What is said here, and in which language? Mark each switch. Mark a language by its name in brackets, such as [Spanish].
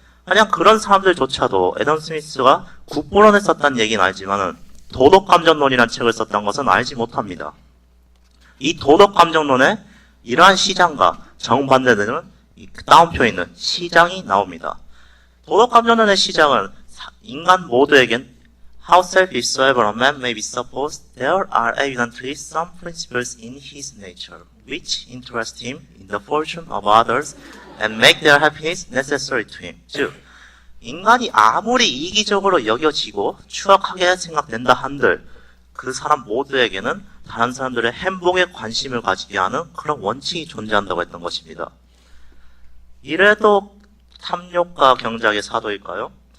[Korean] 그냥 그런 사람들조차도 애덤 스미스가 국부론을 썼다는 얘기는 알지만은 도덕감정론이라는 책을 썼다는 것은 알지 못합니다. 이 도덕감정론에 이러한 시장과 정반대되는 이 다운표에 있는 시장이 나옵니다. 도덕감정론의 시장은 인간 모두에겐 [English] How selfish soever a man may be supposed, there are evidently some principles in his nature which interest him in the fortune of others and make their happiness necessary to him. [Korean] 즉, 인간이 아무리 이기적으로 여겨지고 추악하게 생각된다 한들 그 사람 모두에게는 다른 사람들의 행복에 관심을 가지게 하는 그런 원칙이 존재한다고 했던 것입니다. 이래도 탐욕과 경작의 사도일까요?